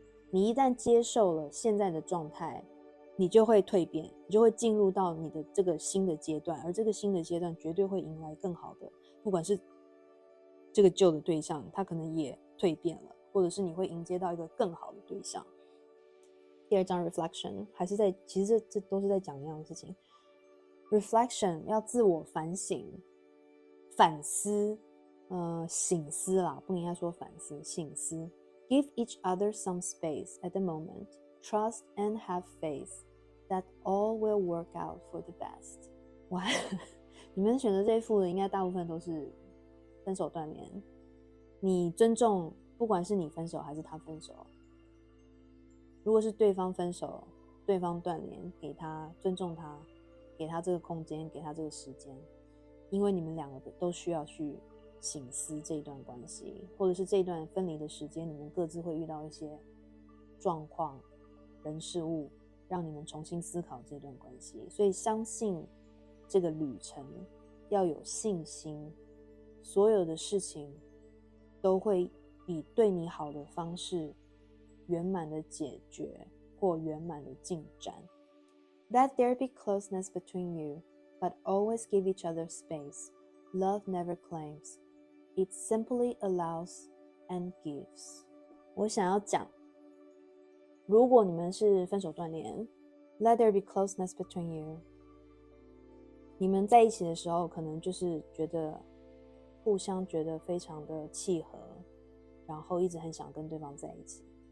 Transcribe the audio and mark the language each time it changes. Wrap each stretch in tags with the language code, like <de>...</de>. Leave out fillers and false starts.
<zh>你一旦接受了现在的状态，你就会蜕变，你就会进入到你的这个新的阶段，而这个新的阶段绝对会迎来更好的，不管是这个旧的对象他可能也蜕变了，或者是你会迎接到一个更好的对象。第2张 reflection 还是其实这都是在讲一样的事情。reflection 要自我反省反思，省思啦，不应该说反思，省思。</zh> <en>Give each other some space at the moment. Trust and have faith that all will work out for the best.</en> <zh>哇，你们选择这一副的应该大部分都是分手断联。你尊重，不管是你分手还是他分手，如果是对方分手，对方断联，给他尊重他，给他这个空间，给他这个时间，因为你们两个都需要去省思这一段关系，或者是这一段分离的时间，你们各自会遇到一些状况、人事物，让你们重新思考这段关系。所以相信这个旅程，要有信心，所有的事情都会以对你好的方式圆满的解决或圆满的进展。</zh> <en>Let there be closeness between you, but always give each other space. Love never claims. It simply allows and gives.</en> <zh>我想要讲，如果你们是分手断联</zh> <en>Let there be closeness between you.</en> <zh>你们在一起的时候，可能就是互相觉得非常的契合，然后一直很想跟对方在一起。</zh>